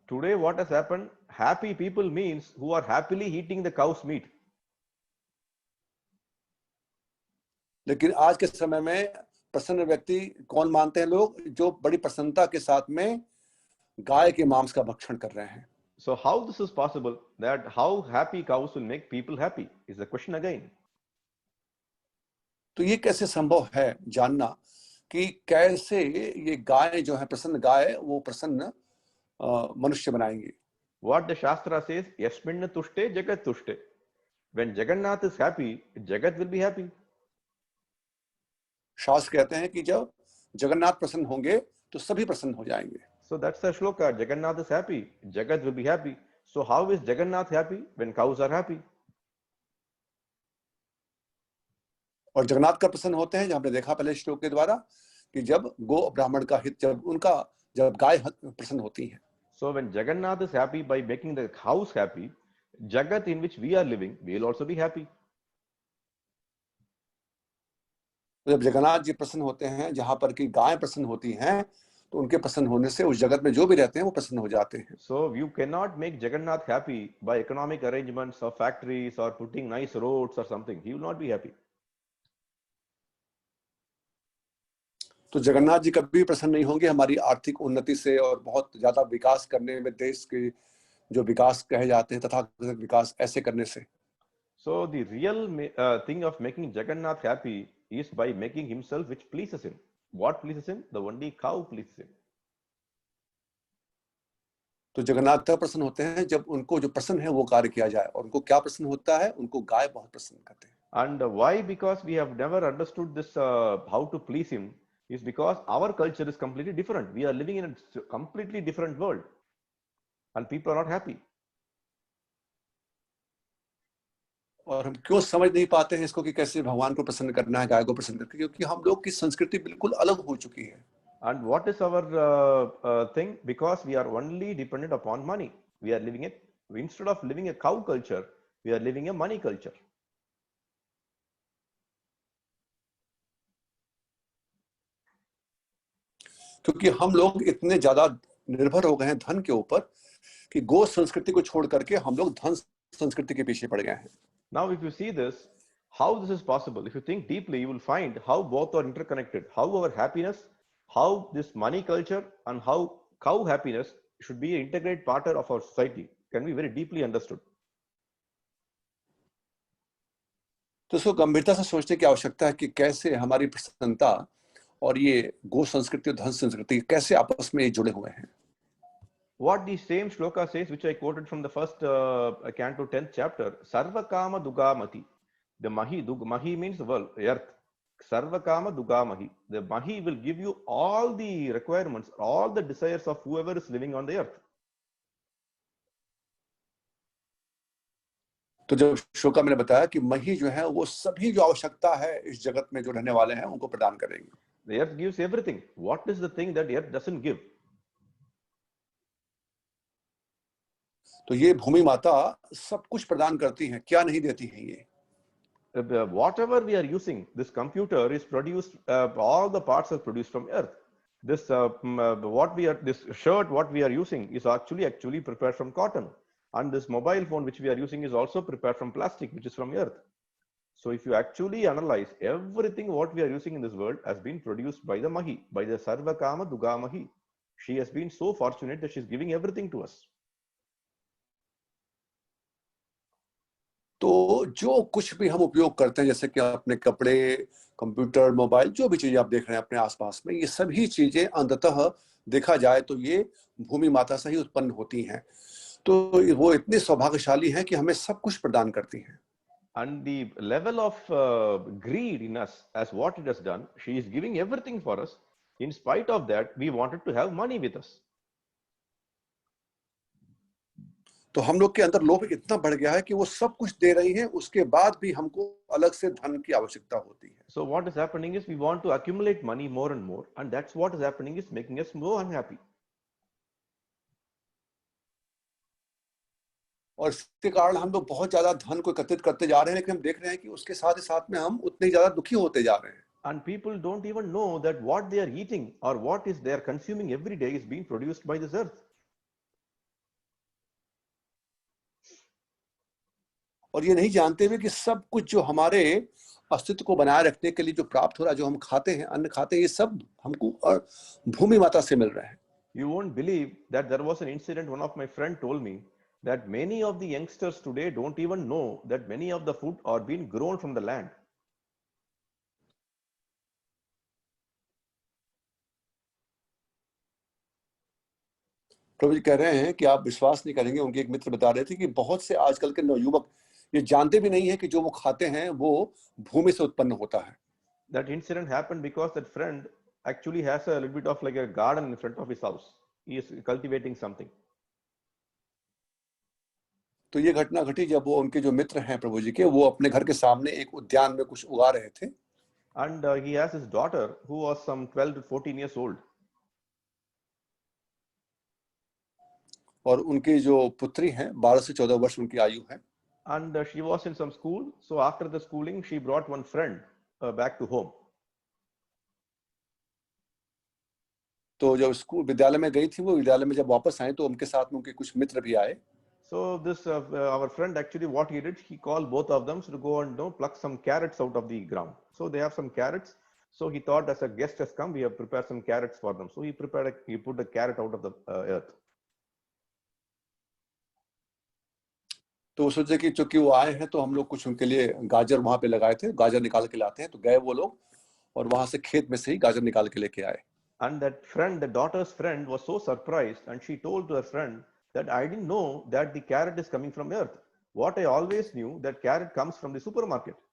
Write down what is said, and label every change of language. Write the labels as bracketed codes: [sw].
[en] Today what has happened, happy people means who are happily eating the cow's meat. [hi] लेकिन आज के समय में प्रसन्न व्यक्ति कौन मानते हैं लोग? जो बड़ी प्रसन्नता के साथ में गाय के मांस का भक्षण कर रहे हैं। [en] So how this is possible, that how happy cows will make people happy is the question again. [hi] तो ये कैसे संभव है जानना कि कैसे ये गाय जो है, प्रसन्न गाय, वो प्रसन्न मनुष्य बनाएंगे। [en] What the Shastra says, [sa] Yasminna tushte jagat tushte. [en] When Jagannath is happy, Jagat will be happy. [hi] शास्त्र कहते हैं कि जब जगन्नाथ प्रसन्न होंगे तो सभी प्रसन्न हो जाएंगे। [en] So that's the shloka. Jagannath is happy, Jagat will be happy. So how is Jagannath happy when cows are happy? [hi] और जगन्नाथ का प्रसन्न होते हैं, जब हमने देखा पहले श्लोक के द्वारा, कि जब गो ब्राह्मण का हित, जब गाय प्रसन्न होती है। [en] So when Jagannath is happy by making the cows happy, Jagat in which we are living will also be happy. [hi] जब जगन्नाथ जी प्रसन्न होते हैं, जहां पर की गाय प्रसन्न होती हैं, तो उनके प्रसन्न होने से उस जगत में जो भी रहते हैं वो प्रसन्न हो जाते हैं। [en] So you cannot make Jagannath happy by economic arrangements or factories or putting nice roads or something. He will not be happy. [hi] तो जगन्नाथ जी कभी प्रसन्न नहीं होंगे हमारी आर्थिक उन्नति से और बहुत ज्यादा विकास करने में, देश के जो विकास कहे जाते हैं तथाकथित विकास, ऐसे करने से। [en] So the real thing of making Jagannath happy is by making himself which pleases him. What pleases him? The only cow pleases him. [hi] तो जगन्नाथ तब प्रसन्न होते हैं जब उनको जो प्रसन्न है वो कार्य किया जाए, और उनको क्या प्रसन्न होता है? उनको गाय बहुत प्रसन्न करते हैं। [en] And why? Because we have never understood this, how to please him, is because our culture is completely different. We are living in a completely different world, and people are not happy. [hi] और हम क्यों समझ नहीं पाते हैं इसको कि कैसे भगवान को प्रसन्न करना है, गाय को प्रसन्न करके, क्योंकि हम लोग की संस्कृति बिल्कुल अलग हो चुकी है. [en] And what is our thing? Because we are only dependent upon money. We are living it, instead of living a cow culture, we are living a money culture. [hi] क्योंकि हम लोग इतने ज्यादा निर्भर हो गए हैं धन के ऊपर कि गो संस्कृति को छोड़ करके हम लोग धन संस्कृति के पीछे पड़ गए हैं. [en] Now, if you see this, how this is possible, if you think deeply, you will find how both are interconnected, how our happiness, how this money culture, and how cow happiness should be an integrated part of our society can be very deeply understood. [hi] तो इसको गंभीरता से सोचने की आवश्यकता है कि कैसे हमारी प्रसन्नता और ये गो संस्कृति और धन संस्कृति कैसे आपस में जुड़े हुए हैं. [en] What the same shloka says, which I quoted from the first canto 10th chapter, [sa] Sarvakama Dugamati. [en] The Mahi means the world, earth. [sa] Sarvakama Dugamahi. [en] The Mahi will give you all the requirements, all the desires of whoever is living on the earth. [hi] तो जब शोका मैंने बताया कि मही जो है वो सभी जो आवश्यकता है इस जगत में जो रहने वाले हैं उनको प्रदान करेंगे. [en] The earth gives everything. What is the thing that the earth doesn't give? [hi] तो ये भूमि माता सब कुछ प्रदान करती हैं, क्या नहीं देती हैं ये. [en] Whatever we are using, this computer is produced, all the parts are produced from earth. This this shirt what we are using is actually prepared from cotton, and this mobile phone which we are using is also prepared from plastic, which is from earth. So if you actually analyze, everything what we are using in this world has been produced by the Mahi, by the [sa] Sarvakama Dugamahi. [en] She has been so fortunate that she is giving everything to us. [hi] तो जो कुछ भी हम उपयोग करते हैं, जैसे कि अपने कपड़े, कंप्यूटर, मोबाइल, जो भी चीजें आप देख रहे हैं अपने आसपास में, ये सभी चीजें अंततः देखा जाए तो ये भूमि माता से ही उत्पन्न होती हैं. तो वो इतनी सौभाग्यशाली हैं कि हमें सब कुछ प्रदान करती हैं. [en] And the level of greed in us, as what it has done, she is giving everything for us. In spite of that, we wanted to have money with us. [hi] तो हम लोग के अंदर लोभ इतना बढ़ गया है कि वो सब कुछ दे रही हैं, उसके बाद भी हमको अलग से धन की आवश्यकता होती है. [en] So what is happening is we want to accumulate money more and more, and that's what is happening is making us more unhappy. [hi] और इसके कारण हम लोग बहुत ज्यादा धन को एकत्रित करते जा रहे हैं, लेकिन हम देख रहे हैं कि उसके साथ ही साथ में हम उतने ज्यादा दुखी होते जा रहे हैं. [en] And people don't even know that what they are eating or what is they are consuming every day is being produced by this earth. [hi] और ये नहीं जानते हुए कि सब कुछ जो हमारे अस्तित्व को बनाए रखने के लिए जो प्राप्त हो रहा है, जो हम खाते हैं, अन्न खाते हैं, ये सब हमको भूमि माता से मिल रहा है. [en] You won't believe that there was an incident. One of my friend told me that many of the youngsters today don't even know that many of the food are being grown from the land. [hi] प्रभु जी कह रहे हैं कि आप विश्वास नहीं करेंगे, उनके एक मित्र बता रहे थे कि बहुत से आजकल के नवयुवक ये जानते भी नहीं है कि जो वो खाते हैं वो भूमि से उत्पन्न होता है. [en] That incident happened because that friend actually has a little bit of like a garden in front of his house. He is cultivating something. [hi] तो ये घटना घटी जब वो उनके जो मित्र हैं प्रभु जी के, वो अपने घर के सामने एक उद्यान में कुछ उगा रहे थे. [en] And he has his daughter who was some 12 to 14 years old. [hi] और उनकी जो पुत्री हैं 12 से 14 वर्ष उनकी आयु है. [en] And she was in some school. So after the schooling, she brought one friend back to home. [hi] तो जब स्कूल विद्यालय में गई थी, वो विद्यालय में जब वापस आए तो उनके साथ में उनके कुछ मित्र भी आए. [en] So this our friend actually what he did, he called both of them to go and pluck some carrots out of the ground. So they have some carrots. So he thought as a guest has come, we have prepared some carrots for them. So he put the carrot out of the earth. [hi] तो सोचे कि चूंकि वो आए हैं तो हम लोग कुछ उनके लिए गाजर वहां पे लगाए थे, गाजर निकाल के लाते हैं. तो गए वो लोग और वहां से खेत में से ही गाजर निकाल के लेके आए. [en] And that friend, the daughter's friend, was so surprised, and she told to her friend that I didn't know that the carrot is coming from earth. What I always knew that carrot comes from the supermarket,